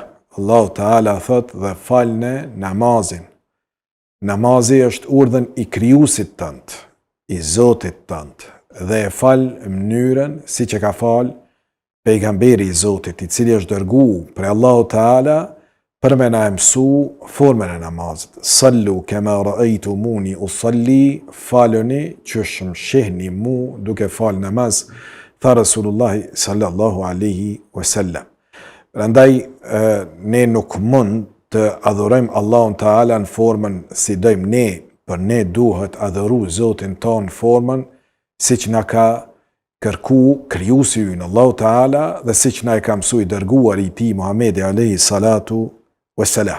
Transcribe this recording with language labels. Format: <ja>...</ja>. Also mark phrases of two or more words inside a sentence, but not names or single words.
<sq>Allahu Teala thot dhe falne namazin. Namazi është urdhën I krijuesit tënd, I Zotit tënd, dhe e fal në mënyrën siç e ka fal pejgamberi I Zotit, I cili është dërguar për Allahu Teala për me na mësu formën e namazit.</sq> <ar>صلوا كما رأيتموني أصلي,</ar> <sq>faluni që më shihni mu duke fal namaz, tha Rasulullahi</sq> <ar>صلى الله عليه وسلم.</ar> <sq>Prandaj ne nuk mund të adhurojmë Allahun Teala në formën si dojmë ne, për ne duhet adhuru Zotin ton në formën siç na ka kërku krijuesi ynë Allahu Teala dhe siç na e ka mësui dërguari I tij Muhamedi</sq> <ar>عليه الصلاة والسلام.</ar>